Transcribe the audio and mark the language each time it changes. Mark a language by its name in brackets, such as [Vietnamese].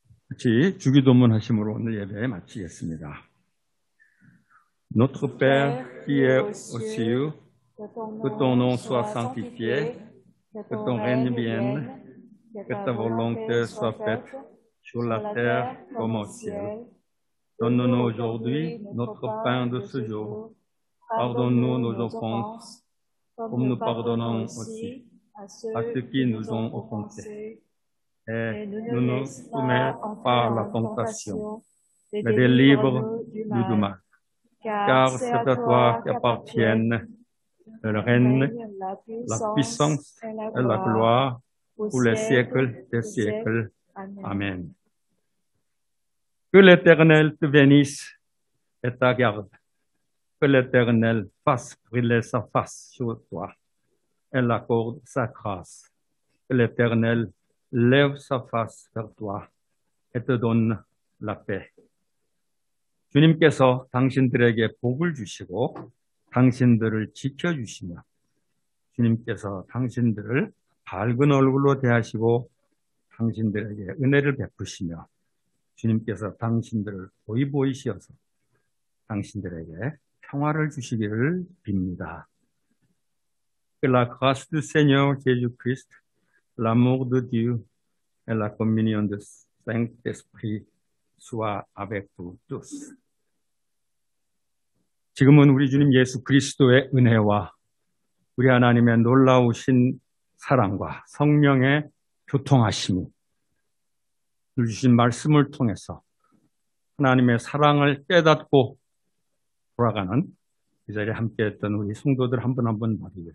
[Korean] 같이 주기도문 하심으로 오늘 예배 마치겠습니다. [French] Notre Père qui est aux cieux, que ton nom soit sanctifié, que ton règne vienne, que ta volonté soit faite sur la terre comme au ciel. Donne-nous aujourd'hui notre pain de ce jour. Pardonne-nous nos offenses, comme nous pardonnons aussi à ceux qui nous ont offensés. Et ne nous soumets pas à la tentation, mais délivre-nous du mal. Car c'est à toi qu'appartiennent le règne, la puissance et la gloire pour les siècles des siècles. Amen. Que l'Éternel te bénisse et te garde. Que l'Éternel fasse briller sa face sur toi et l'accorde sa grâce. Que l'Éternel lève sa face vers toi et te donne la paix. [Korean] 주님께서 당신들에게 복을 주시고 당신들을 지켜주시며 주님께서 당신들을 밝은 얼굴로 대하시고 당신들에게 은혜를 베푸시며 주님께서 당신들을 보이 보이시어서 당신들에게 평화를 주시기를 빕니다. [French] Que la grâce du Seigneur Jésus-Christ, l'amour de Dieu et la communion du Saint-Esprit soit avec vous tous. [Korean] 지금은 우리 주님 예수 그리스도의 은혜와 우리 하나님의 놀라우신 사랑과 성령의 교통하심이 주신 말씀을 통해서 하나님의 사랑을 깨닫고 돌아가는 이 자리에 함께했던 우리 성도들 한 분 한 분 말이에요.